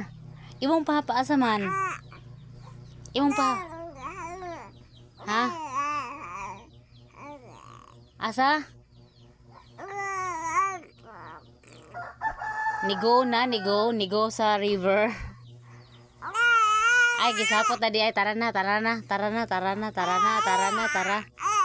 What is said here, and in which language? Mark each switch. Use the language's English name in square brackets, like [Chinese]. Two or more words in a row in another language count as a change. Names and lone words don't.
[Cebuano] Imong papa, asa man? Imong pa? Ha? Asa? Nigo na, nigo. Nigo sa river. Ay, gisapot na di ay. [Filipino] Tara na, tara na. Tara na, tara na, tara na, tara na, tara.